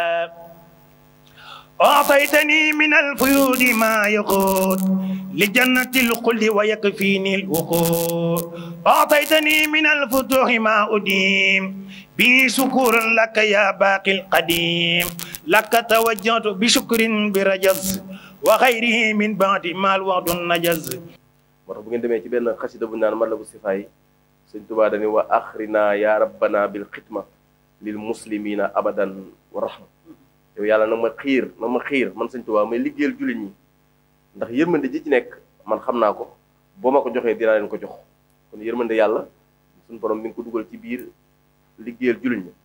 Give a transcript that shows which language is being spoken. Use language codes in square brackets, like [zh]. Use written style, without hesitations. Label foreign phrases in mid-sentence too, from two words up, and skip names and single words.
[ar] أعطيتني من الفيوض ما يقود لجنة الخلد ويكفيني الوقود أعطيتني من الفتوح ما أديم به شكورا لك يا باقي القديم لك توجهت بشكر برجز وغيره من بعد ما الوعد النجز. [wo] moo tax bu ngeen demee ci benn xasida bu naan Matlabu Sifaay Sëñ Tuubaa dañuy [ar] وأخرنا يا ربنا بالخدمة للمسلمين أبدا ورحمة. [wo] yow yàlla na ma xiir man Sëñ Tuubaa may liggéeyal jullit ñi ndax yërmande ji ci nekk man xam naa ko boo ma ko joxee dinaa leen ko jox kon yërmande yàlla suñu borom mi ngi ko dugal ci biir liggéeyal jullit ñi.